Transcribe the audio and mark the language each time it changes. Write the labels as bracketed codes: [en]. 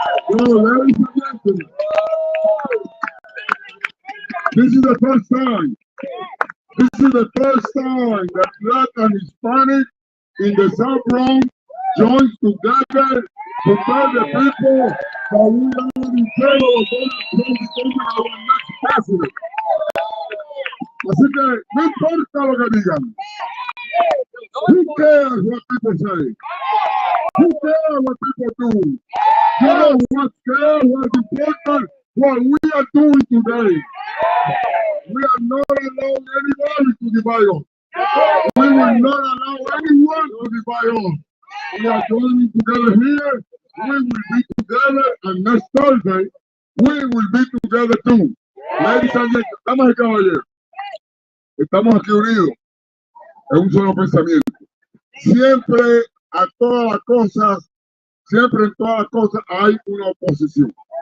[en] So, ladies and gentlemen, this is the first time. This is the first time that Black and Hispanic in the South Bronx joins together to tell the people that we are in favor of Donald Trump becoming our next president. [es] Así que no importa lo que digan. [en] Who cares what people say? Who cares what people do? Just what cares what's important, what we are doing today. We are not allowing anybody to divide us. We will not allow anyone to divide us. We are joining together here. We will be together, and next Thursday, we will be together too. Ladies and gentlemen, [es] damas y caballeros, estamos aquí unidos en un solo pensamiento. Siempre a todas las cosas, siempre en todas las cosas hay una oposición.